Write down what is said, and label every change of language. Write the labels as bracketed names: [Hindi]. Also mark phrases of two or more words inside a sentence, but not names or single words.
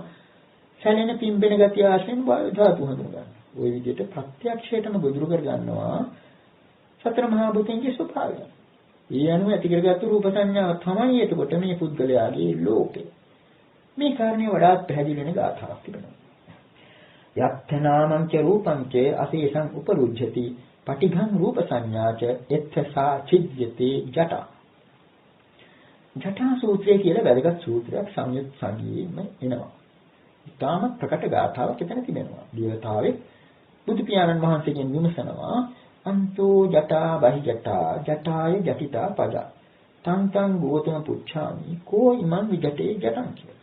[Sinhala] සැලෙන පිම්බෙන ගති ආශයෙන් වායු ධාතු හඳුනා ගන්නවා. ওই විදිහට ප්‍රත්‍යක්ෂයටම ගොදුරු කර ගන්නවා සතර මහා භූතයන්ගේ ස්වභාවය. ඒ අනුව ඇති කරගත්තු රූප සංඥාව තමයි එතකොට මේ පුද්ගලයාගේ ලෝකය. මේ කාරණේ වඩාත් පැහැදිලි වෙන ගාථාවක් තිබෙනවා. [Pali] යත්තනාමං ච රූපං ච අසේසං උපරුජ්ජති පටිඝං රූප සංඥාච එත්ථසා චිද්යති ජට. [Sinhala] ජටා සූත්‍රය කියලා වැදගත් සූත්‍රයක් සංයුත් සංගීතෙම එනවා. ඊටාම ප්‍රකට ගාථාවක් එතන තිබෙනවා. දේවතාවෙක් බුදු පියාණන් වහන්සේගෙන් විමසනවා [Pali] අන්තෝ ජටා බහි ජටා ජටාය ජටිතා පද තං ගෝතම පුච්ඡාමි කෝ ඉමං විජටේ ජටං [Sinhala] කියලා.